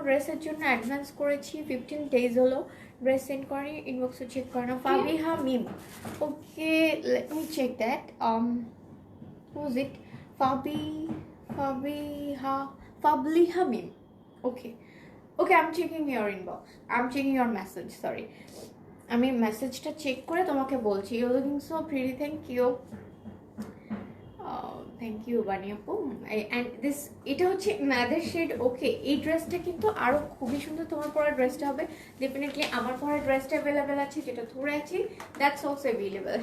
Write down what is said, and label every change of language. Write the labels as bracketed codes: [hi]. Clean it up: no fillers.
[bn] ড্রেসের জন্য অ্যাডভান্স করেছি, 15 ডেজ হলো ড্রেস সেন্ড করি, ইনবক্সও চেক করে না। [en] Fabiha Mim, okay let me check that. was it Fabliha meme? Okay, I'm checking your inbox, I'm checking your message, sorry. [bn] আমি মেসেজটা চেক করে তোমাকে বলছি। [en] You looking so pretty, thank you, thank you Bani আপু। [bn] অ্যান্ড দিস, এটা হচ্ছে ম্যাদের শেড। ওকে, এই ড্রেসটা কিন্তু আরও খুবই সুন্দর। তোমার পরা ড্রেসটা হবে ডেফিনেটলি, আমার পরা ড্রেসটা অ্যাভেলেবেল আছে, যেটা ধরে আছি [en] That's also available.